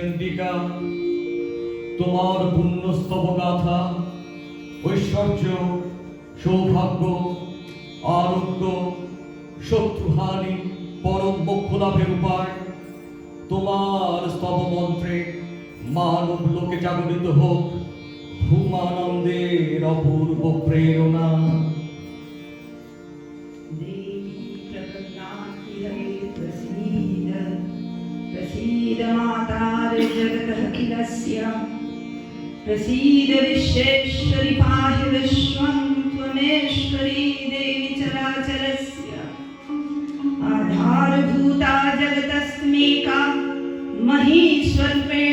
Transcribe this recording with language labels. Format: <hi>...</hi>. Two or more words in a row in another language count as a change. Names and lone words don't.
<bn>দেবিকা, তোমার পুণ্যস্তব গাথা ঐশ্বর্য, সৌভাগ্য, আরোগ্য, শত্রুহানি, পরম মোক্ষ লাভের উপায়, তোমার স্তব মন্ত্রে মানব লোকে জাগরিত হোক ভূমানন্দের অপূর্ব প্রেরণা।</bn> <sa>देवी प्रपन्नाति हरे प्रसीद प्रसीद मातार जगतः किलस्य प्रसीद विश्वेश्वरि पाहि विश्वं त्वमेश्वरी देवी चराचरस्य आधारभूता जगतस्मेका महीश्वरूपेण</sa>